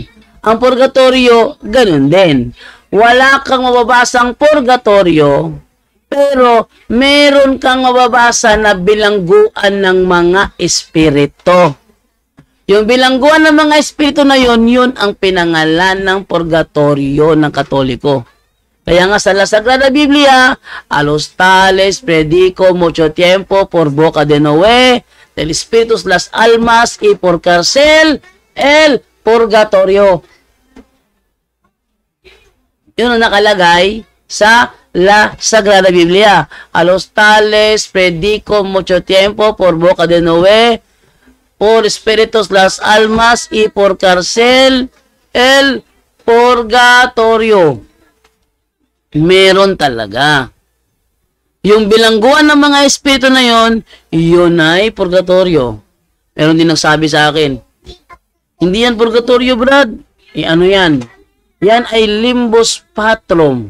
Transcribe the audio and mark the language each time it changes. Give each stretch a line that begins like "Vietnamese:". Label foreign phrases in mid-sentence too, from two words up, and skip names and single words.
Filipino: Ang purgatorio, ganon din. Wala kang mababasang purgatorio, pero meron kang mababasa na bilangguan ng mga espiritu. Yung bilangguan ng mga espiritu na yun ang pinangalan ng purgatorio ng Katoliko. Kaya nga sa
Spanish: la Sagrada Biblia, a los tales predico mucho tiempo por boca de Noé, del Espíritus las almas y por cárcel el purgatorio.
Filipino: Yun ang nakalagay sa la Sagrada Biblia.
Spanish: A los tales predico mucho tiempo por boca de Noé, por espíritus las almas y por cárcel el purgatorio.
Filipino: Meron talaga. Yung bilangguan ng mga espiritu na yon, yun ay purgatorio. Meron din nagsabi sa akin, hindi yan purgatorio, Brad. Ano yan? Yan ay
Latin: limbus patrum.